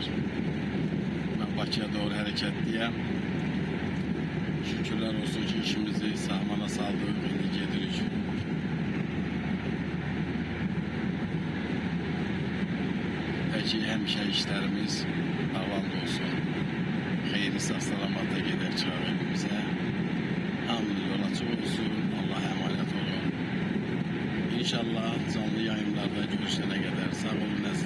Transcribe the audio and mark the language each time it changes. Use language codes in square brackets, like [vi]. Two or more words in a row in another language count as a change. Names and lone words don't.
[az] Mən Bakıya doğru hərəkətliyəm. Şükürlər olsun ki, işimizi sahmana saldıq, indi gedirik. Peki, həmişə işlərimiz avand olsun. Xeyri salamatla gedər çıxaq evimizə. Hamını yol açıq olsun. [tr] Allah'a emanet olun. İnşallah canlı yayınlarda görüşene kadar sağ olun.